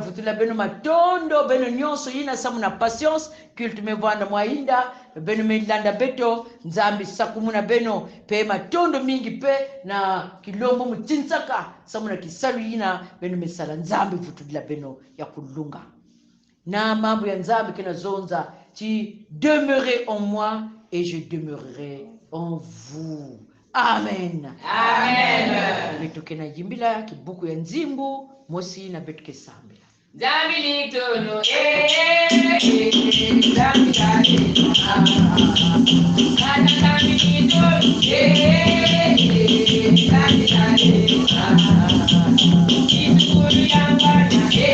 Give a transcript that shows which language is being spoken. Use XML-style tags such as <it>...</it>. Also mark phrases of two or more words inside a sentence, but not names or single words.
<ktu>vutula beno matondo beno nyonso yina samu na patience culte mevanda mwainda beno melanda beto nzambi sakumuna beno pe matondo mingi pe na kilombo mutinsaka samu na kisalu yina beno mesala nzambi vutula beno ya kulunga na mambo ya nzambi kena zonza ti</ktu> <fr>demeurez en moi et je demeurerai en vous.</fr> <ktu>Amen. Amen. Betuke na jimbila kibuku ya nzimbu mosi na betuke sambila. Zambi litono zambi kale zambi litono zambi kale kituru yambana</ktu>